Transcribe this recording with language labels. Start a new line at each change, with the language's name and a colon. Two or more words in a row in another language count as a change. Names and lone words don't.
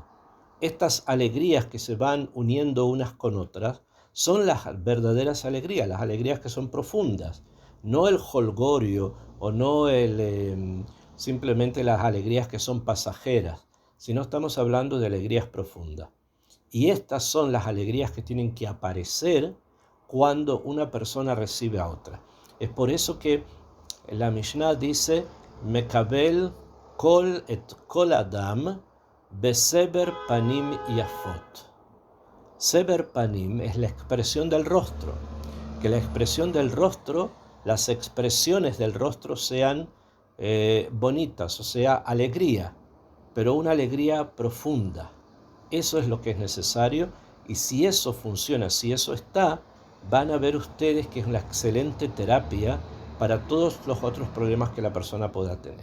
Spanish: Estas alegrías que se van uniendo unas con otras son las verdaderas alegrías, las alegrías que son profundas, no el jolgorio o no simplemente las alegrías que son pasajeras, sino estamos hablando de alegrías profundas. Y estas son las alegrías que tienen que aparecer cuando una persona recibe a otra. Es por eso que la Mishnah dice,
Hebrew: מקבל כל את כל אדם בסבר פנים יפות. סבר פנים
Spanish: es la expresión del rostro. Que la expresión del rostro, las expresiones del rostro sean bonitas, o sea, alegría, pero una alegría profunda. Eso es lo que es necesario, y si eso funciona, si eso está, van a ver ustedes que es una excelente terapia para todos los otros problemas que la persona pueda tener.